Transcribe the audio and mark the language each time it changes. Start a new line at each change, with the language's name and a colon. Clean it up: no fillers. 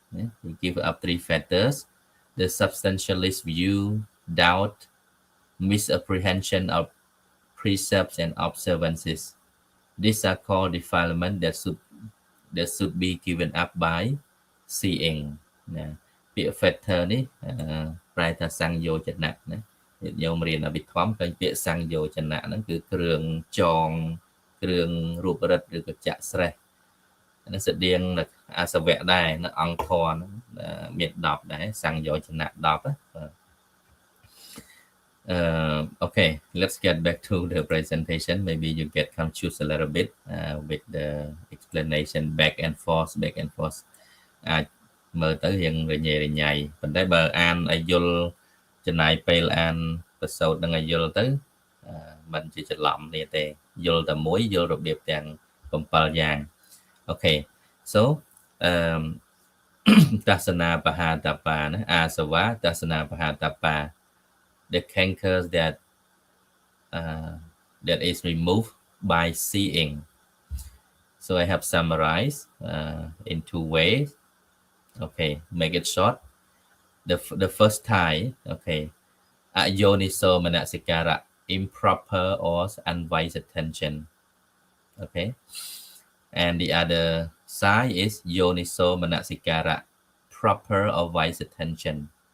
English: They give up three factors: the substantialist view, doubt, misapprehension of precepts and observances. These are called defilements that should be given up by seeing.
Khmer: ពាក្យ factor នេះប្រែថាសង្យោចនៈណាញាតិញោមរៀនអភិធម្មឃើញពាក្យសង្យោចនៈហ្នឹងគឺគ្រឿងចងគ្រឿងរូបរិទ្ធឬក៏ចាក់ស្រេះហ្នឹងស្តៀងអាសវៈដែរនៅអង្គធរហ្នឹងមាន10ដែរសង្យោចនៈ10
English: okay, let's get back to the presentation. Maybe you get confused a little bit with the explanation back and forth
Khmer: អាចមើលទៅរៀងរញ៉េរញ៉ៃប៉ុន្តែបើអានឲ្យយល់ចំណាយពេលអានប្រសូតនឹងឲ្យយល់ទៅ មិនជាច្រឡំនេះទេយល់តែមួយយល់របៀបទាំង7យ៉ាង
English: Okay, so Dasana Pahatapa, Asava, Dasana Pahatapa, the cankers that is removed by seeing. So I have summarized in 2 ways. Okay, make it short. The first type, okay, ayoniso manasikara, improper or unwise attention. Okay, and the other side is yoniso manasikara, proper or wise attention.